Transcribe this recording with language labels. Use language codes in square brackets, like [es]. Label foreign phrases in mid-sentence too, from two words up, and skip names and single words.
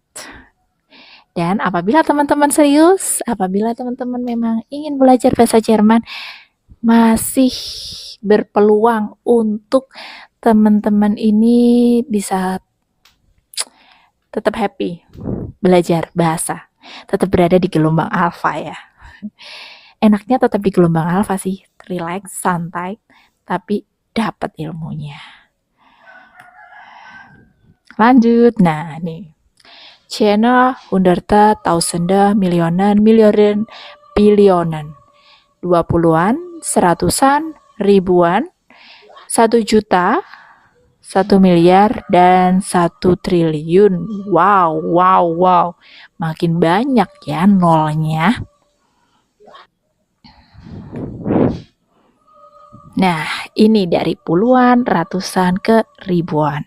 [id] Dan apabila teman-teman serius, apabila teman-teman memang ingin belajar bahasa Jerman, masih berpeluang untuk teman-teman ini bisa tetap happy belajar bahasa, tetap berada di gelombang alfa ya. Enaknya tetap di gelombang alfa sih, relax, santai, tapi dapat ilmunya. Lanjut, nah nih. [de] China, hunderte, tausende, milionen, miliaden, bilionen. [id] 20-an, seratusan, ribuan, 1 juta, 1 miliar, dan 1 triliun. Wow, wow, wow. Makin banyak ya nolnya. Nah, ini dari puluhan, ratusan ke ribuan.